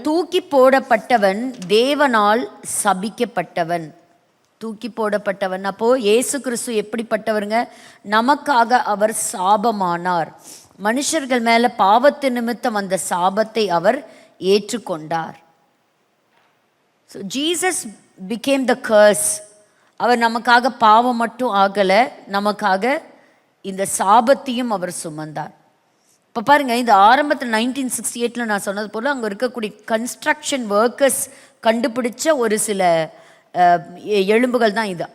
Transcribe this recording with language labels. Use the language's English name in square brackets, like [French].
[Tamil] தூக்கி போடப்பட்டவன் தேவனால் சபிக்கப்பட்டவன். தூக்கி போடப்பட்டவன். அப்போ இயேசு கிறிஸ்து எப்படிப்பட்டவருங்க? நமக்காக அவர் சாபமானார். மனுஷர்கள் மேல பாவத்து நிமித்தம் அந்த சாபத்தை அவர் ஏற்றுக்கொண்டார். [English] So Jesus became the curse. [Tamil] அவர் நமக்காக பாவம் மட்டும் ஆகலை, நமக்காக இந்த சாபத்தையும் அவர் சுமந்தார். இப்போ பாருங்க, இந்த ஆரம்பத்தில் 1968 நான் சொன்னது போல் அங்கே இருக்கக்கூடிய கன்ஸ்ட்ரக்ஷன் ஒர்க்கர்ஸ் கண்டுபிடிச்ச ஒரு சில எலும்புகள் தான் இது.